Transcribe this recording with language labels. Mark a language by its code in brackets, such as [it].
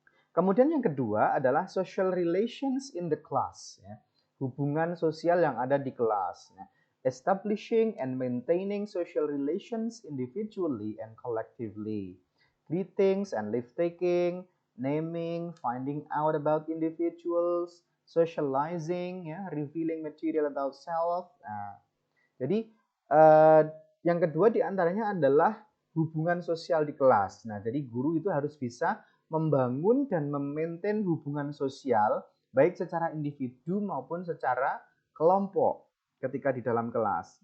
[en] Kemudian yang kedua adalah social relations in the class, ya. [id] Hubungan sosial yang ada di kelas. [en] Nah, establishing and maintaining social relations individually and collectively. Greetings and leave taking, naming, finding out about individuals, socializing, ya, revealing material about self. [id] Nah, jadi yang kedua diantaranya adalah hubungan sosial di kelas. Nah, jadi guru itu harus bisa membangun dan memaintain hubungan sosial baik secara individu maupun secara kelompok ketika di dalam kelas.